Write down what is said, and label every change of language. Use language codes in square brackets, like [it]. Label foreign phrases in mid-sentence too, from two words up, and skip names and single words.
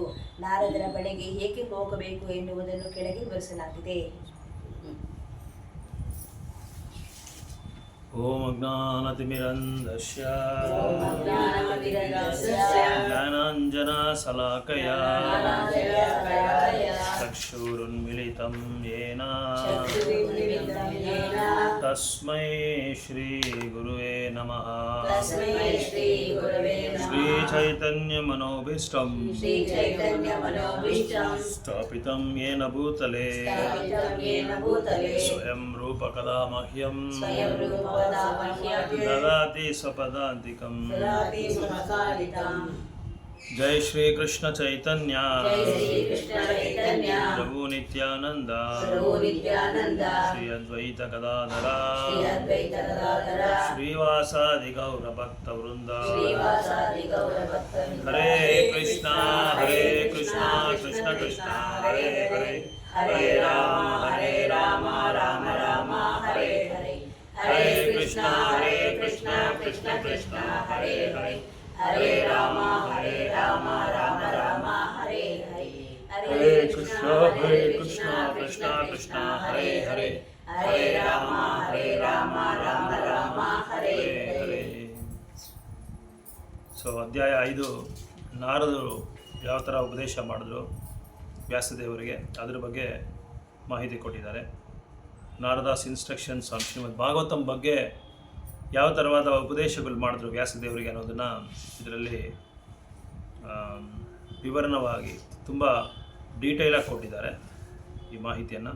[kn] ನಾರದರ ಬಳಿಗೆ ಹೇಗೆ ಹೋಗಬೇಕು ಎನ್ನುವುದನ್ನು ಕೆಳಗೆ ವಿವರಿಸಲಾಗಿದೆ. [sa] ಓಂ ಅಜ್ಞಾನತಿಮಿರಂಧಸ್ಯ ಜ್ಞಾನಾಂಜನಶಲಾಕಯಾ ಚಕ್ಷುರುನ್ಮಿಲಿತಂ ಯೇನ ತಸ್ಮೈ ಶ್ರೀ ಗುರುವೇ ನಮಃ. ಶ್ರೀ ಚೈತನ್ಯ ಮನೋಭೀಷ್ಟಂ ಸ್ಥಾಪಿತಂ ಯೇನ ಭೂತಲೆ ಸ್ವಯಂ ರೂಪ ಕದಾ ಮಹ್ಯಂ ದದಾತಿ ಸ್ವಪದಾಂತಿಕಂ. ಜೈ ಶ್ರೀ ಕೃಷ್ಣ ಚೈತನ್ಯ ಪ್ರಭು ನಿತ್ಯಾನಂದ ಶ್ರೀ ಅದ್ವೈತ ಗದಾಧರ ಶ್ರೀವಾಸಾದಿ ಗೌರ ಭಕ್ತ ವೃಂದ. ಹರೇ ಕೃಷ್ಣ ಕೃಷ್ಣ ಕೃಷ್ಣ ಹರೇ ಹರೇ, ಹರೇ ರಾಮ ರಾಮ ರಾಮ ಹರೇ ಹರೇ. ಹರೇ ಕೃಷ್ಣ ಕೃಷ್ಣ ಕೃಷ್ಣ ಹರೇ ಹರೇ, ಹರೇ ರಾಮ ರಾಮ ರಾಮ ಹರೇ ಹರೇ. ಹರೇ ಕೃಷ್ಣ ಕೃಷ್ಣ ಕೃಷ್ಣ ಹರೇ ಹರೇ, ಹರೇ ರಾಮ ರಾಮ ರಾಮ ಹರೇ ಹರೇ. [kn] ಸೊ ಅಧ್ಯಾಯ 5, ನಾರದರು ಯಾವ ಥರ ಉಪದೇಶ ಮಾಡಿದ್ರು ವ್ಯಾಸದೇವರಿಗೆ, ಅದ್ರ ಬಗ್ಗೆ ಮಾಹಿತಿ ಕೊಟ್ಟಿದ್ದಾರೆ. ನಾರದಾಸ್ ಇನ್ಸ್ಟ್ರಕ್ಷನ್ಸ್ ಆನ್ ಶ್ರೀಮದ್ ಭಾಗವತಂ ಬಗ್ಗೆ ಯಾವ ಥರವಾದ ಉಪದೇಶಗಳು ಮಾಡಿದ್ರು ವ್ಯಾಸದೇವರಿಗೆ ಅನ್ನೋದನ್ನು ಇದರಲ್ಲಿ ವಿವರಣವಾಗಿ ತುಂಬ ಡೀಟೇಲಾಗಿ ಕೊಟ್ಟಿದ್ದಾರೆ ಈ ಮಾಹಿತಿಯನ್ನು.